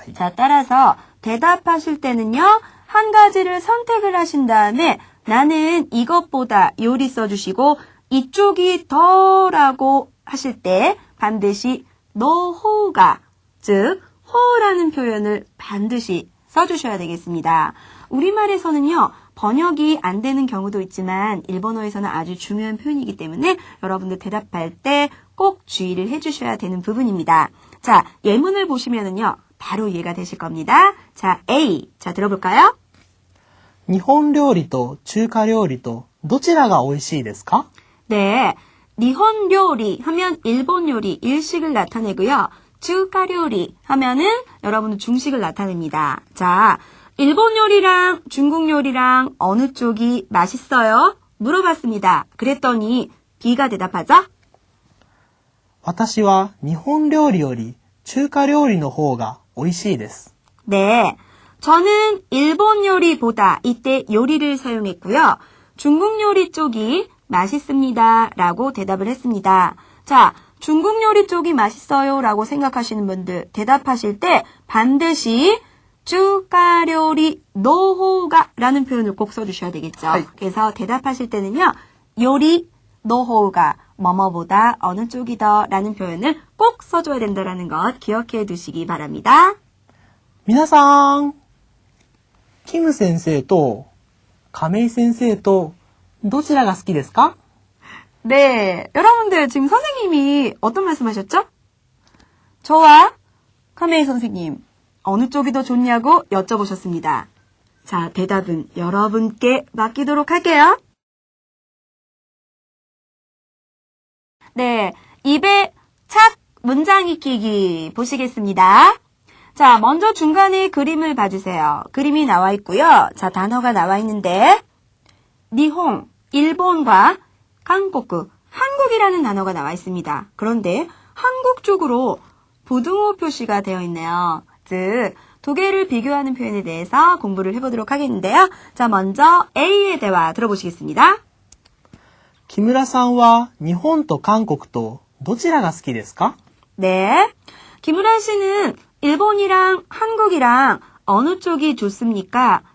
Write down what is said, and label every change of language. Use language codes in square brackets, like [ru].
[ko] 자, 따라서 대답하실 때는요. 한 가지를 선택을 하신 다음에 나는 이것보다 요리 써주시고 이쪽이 더라고 하실 때 반드시 노호가 즉 호라는 표현을 반드시 써주셔야 되겠습니다. 우리말에서는요. 번역이 안 되는 경우도 있지만 일본어에서는 아주 중요한 표현이기 때문에 여러분들 대답할 때 꼭 주의를 해주셔야 되는 부분입니다. 자, 예문을 보시면은요. 바로 이해가 되실 겁니다. 자, A. 자, 들어볼까요? [ja] 日本料理と中華料理とどちらが美味しいですか? [ko] 네. 니혼 요리 하면 일본 요리, 일식을 나타내고요. 중화 요리 하면은 여러분은 중식을 나타냅니다. 자, 일본 요리랑 중국 요리랑 어느 쪽이 맛있어요? 물어봤습니다. 그랬더니 B가 대답하죠? [ja] 私は日本料理より中華料理の方が美味しいです。 [ko] 네. 저는 일본 요리보다 이때 요리를 사용했고요. 중국 요리 쪽이 맛있습니다. 라고 대답을 했습니다. 자, 중국 요리 쪽이 맛있어요. 라고 생각하시는 분들 대답하실 때 반드시 중화 요리 노호가 라는 표현을 꼭 써주셔야 되겠죠. 그래서 대답하실 때는요. 요리 노호가 뭐뭐보다 어느 쪽이 더 라는 표현을 꼭 써줘야 된다는 것 기억해 두시기 바랍니다. [ja] 皆さん、キム先生と亀井先生とどちらが好きですか? [ko] 네, 여러분들 지금 선생님이 어떤 말씀하셨죠? 저와 카메이 선생님 어느 쪽이 더 좋냐고 여쭤보셨습니다. 자, 대답은 여러분께 맡기도록 할게요. 네, 입에 착 문장 익히기 보시겠습니다. 자, 먼저 중간에 그림을 봐주세요. 그림이 나와 있고요. 자, 단어가 나와 있는데 니홍, 일본과 한국, 한국이라는 단어가 나와 있습니다. 그런데 한국 쪽으로 부등호 표시가 되어 있네요. 즉, 두 개를 비교하는 표현에 대해서 공부를 해보도록 하겠는데요. 자, 먼저 A의 대화 들어보시겠습니다. [ja] 木村さんは日本と韓国とどちらが好きですか? [ko] 네, 김우란 씨는 일본이랑 한국이랑 어느 쪽이 좋습니까?